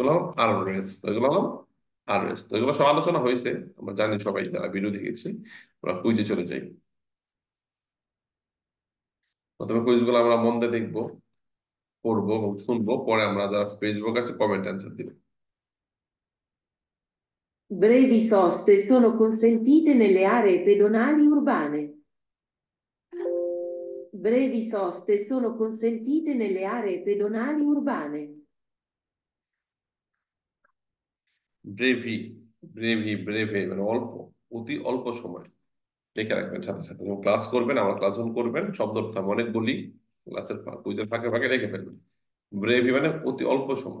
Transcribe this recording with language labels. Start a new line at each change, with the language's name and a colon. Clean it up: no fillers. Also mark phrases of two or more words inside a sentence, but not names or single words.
Bangla: এগুলো হলো আর রেস্ট, এগুলো হলো আর রেস্ট। এগুলো সব আলোচনা হয়েছে, আমরা জানি সবাই যারা ভিডিও দেখেছি। আমরা কুইজে চলে যাই। প্রথমে কুইজগুলো আমরা মন দিয়ে দেখবো, পড়বো এবং শুনবো, পরে আমরা যারা ফেসবুক আছে
English: comment answer
Bangla: দিব।
Italian: Brevi soste sono consentite nelle aree pedonali urbane. Brevi soste sono consentite nelle aree pedonali urbane.
Bangla: ব্রেভি, ব্রেভে মানে অল্প, অতি অল্প সময়। লিখে রাখবেন সাথে সাথে, যখন ক্লাস করবেন, আমার ক্লাস যখন করবেন, শব্দ আমি অনেক বলি, ক্লাসের কুইজের ফাঁকে ফাঁকে রেখে ফেলবেন। ব্রেভি মানে অতি অল্প সময়।